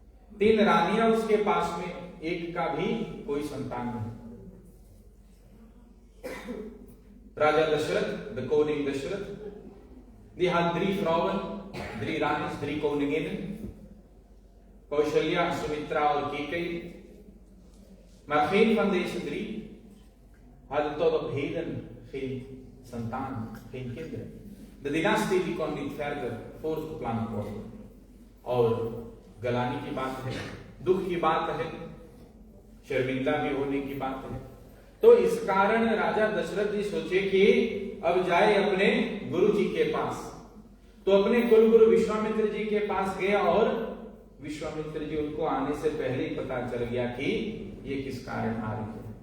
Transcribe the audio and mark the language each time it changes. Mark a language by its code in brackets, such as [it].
[hi] 3 रानियां उसके पास में, एक का भी कोई संतान नहीं। [nl] राजा दशरथ, द koning Dashrath, die had 3 vrouwen, 3 रानी's, 3 koninginnen, Kaushalya, Sumitra और Kekeyi. Maar geen van deze 3 hadden tot op heden geen santaan, geen kinderen. De dynastie die kon niet verder voortgeplant worden. [hi] और गलानी की बात है, दुख की बात है, शर्मिंदा भी होने की बात है। तो इस कारण राजा दशरथ जी सोचे कि अब जाए अपने गुरु जी के पास। तो अपने कुलगुरु विश्वामित्र जी के पास गया और विश्वामित्र जी उनको आने से पहले ही पता चल गया कि ये किस कारण आ रही है।